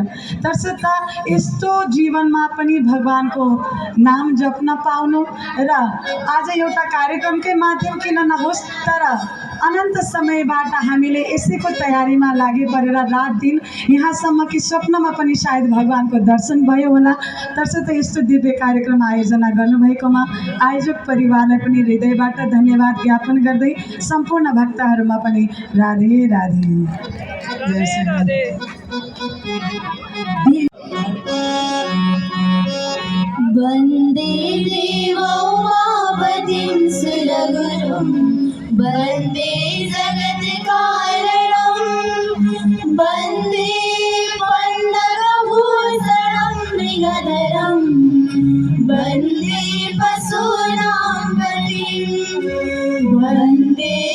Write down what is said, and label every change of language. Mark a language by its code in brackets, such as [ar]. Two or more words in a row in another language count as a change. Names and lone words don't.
[ne] तसर्थ यस्तो जीवनमा पनि भगवानको नाम जप्न पाउनु र आज एउटा कार्यक्रमकै माध्यम किन नहोस् तर अनन्त समयबाट हामीले यसैको तयारीमा लागि परेर रात दिन यहाँसम्म कि स्वप्नमा पनि सायद भगवानको दर्शन भयो होला। तसर्थ यस्तो दिव्य कार्यक्रम आयोजना गर्नुभएकोमा आयोजक परिवारलाई पनि हृदयबाट धन्यवाद ज्ञापन गर्दै सम्पूर्ण भक्तहरूमा पनि राधे राधे। जय श्री राधे। [sa] वन्दे देवोमापतिं सुरगुरुं वन्दे जगत्कारणं वन्दे पण्डरभूषणं मृगधरं वन्दे पशूनां पतिं वन्दे